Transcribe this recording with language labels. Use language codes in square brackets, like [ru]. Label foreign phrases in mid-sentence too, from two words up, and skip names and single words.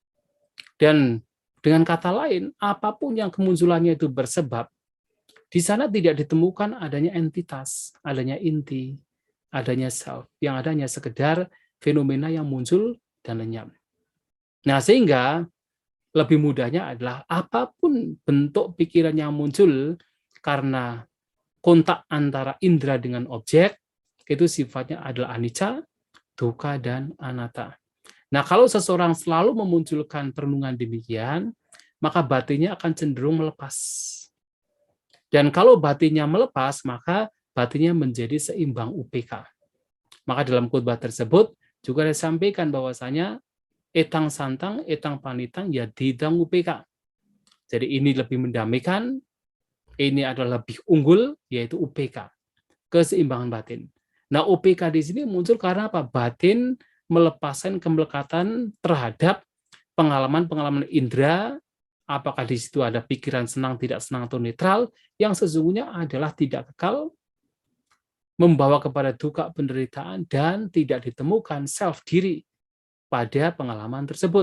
[id] Dan dengan kata lain, apapun yang kemunculannya itu bersebab, di sana tidak ditemukan adanya entitas, adanya inti, adanya self, yang adanya sekedar fenomena yang muncul dan lenyap. Nah, sehingga lebih mudahnya adalah apapun bentuk pikiran yang muncul karena kontak antara indera dengan objek, itu sifatnya adalah [pi] anicca, dukkha, [id] dan anatta. Nah, kalau seseorang selalu memunculkan perenungan demikian, maka batinnya akan cenderung melepas. Dan kalau batinnya melepas, maka batinnya menjadi seimbang UPK. Maka dalam khutbah tersebut juga disampaikan bahwasanya [pi] etang santang, etang panitang, ya didang UPK. [id] Jadi ini lebih mendamaikan, ini adalah lebih unggul, yaitu UPK. keseimbangan batin. Nah, UPK di sini muncul karena apa? Batin melepaskan kemelekatan terhadap pengalaman-pengalaman indera, apakah di situ ada pikiran senang, tidak senang, atau netral, yang sesungguhnya adalah tidak kekal, membawa kepada duka penderitaan, dan tidak ditemukan self diri pada pengalaman tersebut.